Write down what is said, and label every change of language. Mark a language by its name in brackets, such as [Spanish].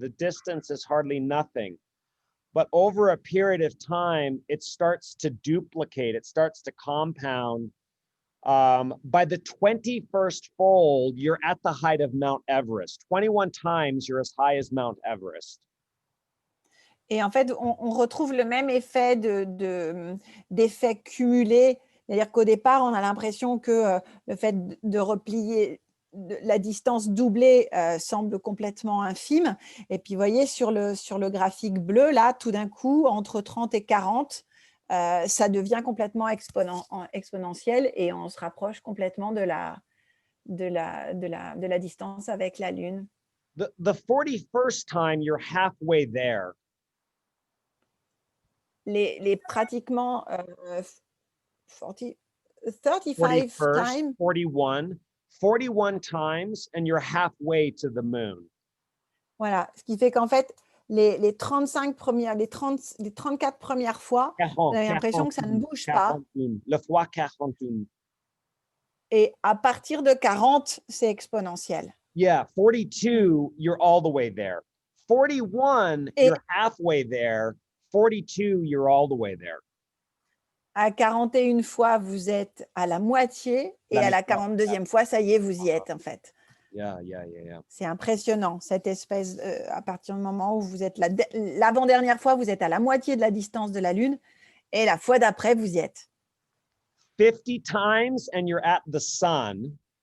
[English] The distance is hardly nothing. But over a period of time, it starts to duplicate, it starts to compound. By the 21st fold, you're at the height of Mount Everest. 21 times, you're as high as Mount Everest. [French] Et en fait, on retrouve le même effet d'effet cumulé. C'est-à-dire qu'au départ, on a l'impression que le fait de replier la distance doublée semble complètement infime. Et puis, vous voyez, sur le graphique bleu, là, tout d'un coup, entre 30 et 40, ça devient complètement exponentiel et on se rapproche complètement de de la distance avec la Lune. [English] The 41st time, you're halfway there. [French] Les pratiquement 40, 35 [English] 41st, times. 41 times, and you're halfway to the moon. [French] Voilà, ce qui fait qu'en fait, les 35 premières, les 34 premières fois, vous avez l'impression que ça ne bouge pas. 41. Le fois 41. Et à partir de 40, c'est exponentiel. [English] Yeah, 42, you're all the way there. 41, [French] Et- [English] you're halfway there. 42, you're all the way there. [French] À 41 fois, vous êtes à la moitié. Et à la 42e fois, ça y est, vous y êtes en fait. [English] Yeah. [French] C'est impressionnant, cette espèce, à partir du moment où vous êtes l'avant-dernière fois, vous êtes à la moitié de la distance de la Lune. Et la fois d'après, vous y êtes. [English] 50 times and you're at the sun.